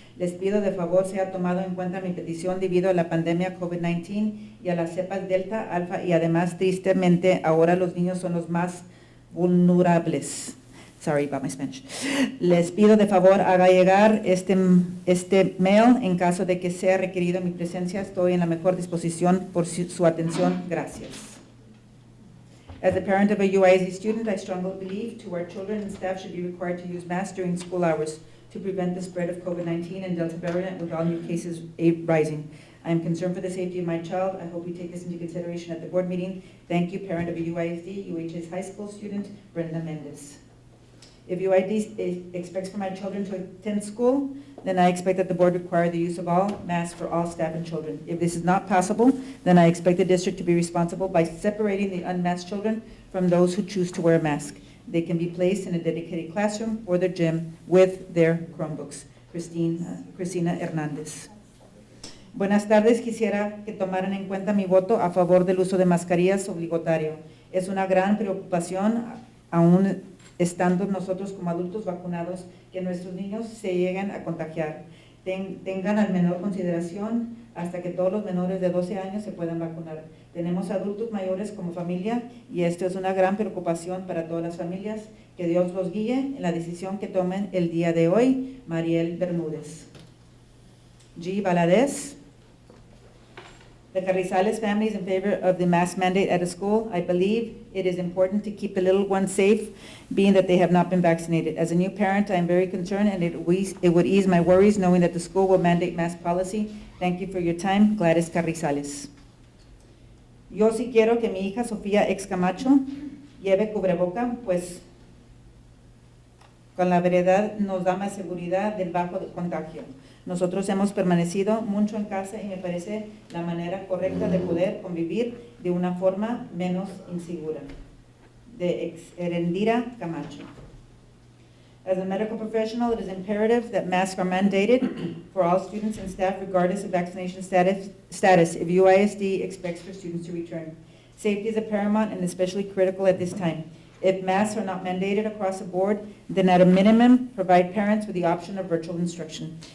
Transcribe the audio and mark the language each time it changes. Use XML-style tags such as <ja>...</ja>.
<es>Les pido de favor sea tomado en cuenta mi petición debido a la pandemia COVID-19 y a las cepas Delta, Alfa, y además tristemente ahora los niños son los más vulnerables.</es> <en>Sorry about my Spanish.</en> <es>Les pido de favor haga llegar este mail en caso de que sea requerido mi presencia. Estoy en la mejor disposición por su atención. Gracias.</es> <en>As a parent of a UISD student, I strongly believe our children and staff should be required to use masks during school hours to prevent the spread of COVID-19 and Delta variant with all new cases rising. I am concerned for the safety of my child. I hope you take this into consideration at the board meeting. Thank you, parent of a UISD, UHS high school student, Brenda Mendez. If UID expects for my children to attend school, then I expect that the board require the use of all masks for all staff and children. If this is not possible, then I expect the district to be responsible by separating the unmasked children from those who choose to wear a mask. They can be placed in a dedicated classroom or their gym with their Chromebooks. Cristina Hernández.</en> <es>Buenas tardes, quisiera que tomaran en cuenta mi voto a favor del uso de mascarillas obligatorio. Es una gran preocupación, aún estando nosotros como adultos vacunados, que nuestros niños se lleguen a contagiar. Tengan al menor consideración hasta que todos los menores de 12 años se puedan vacunar. Tenemos adultos mayores como familia y esto es una gran preocupación para todas las familias. Que Dios los guíe en la decisión que tomen el día de hoy. Mariel Bermúdez. G. Valadez.</es> <en>The Carrizales family is in favor of the mask mandate at a school. I believe it is important to keep the little ones safe, being that they have not been vaccinated. As a new parent, I am very concerned, and it would ease my worries knowing that the school will mandate mask policy. Thank you for your time. Gladys Carrizales.</en> <es>Yo sí quiero que mi hija Sofía Ex Camacho lleve cubreboca, pues con la verdad nos da más seguridad del bajo contagio. Nosotros hemos permanecido mucho en casa y me parece la manera correcta de poder convivir de una forma menos insegura. De Erendira Camacho.</es> <en>As a medical professional, it is imperative that masks are mandated for all students and staff regardless of vaccination status if UISD expects for students to return. Safety is a paramount and especially critical at this time. If masks are not mandated across the board, then at a minimum, provide parents with the option of virtual instruction.</en>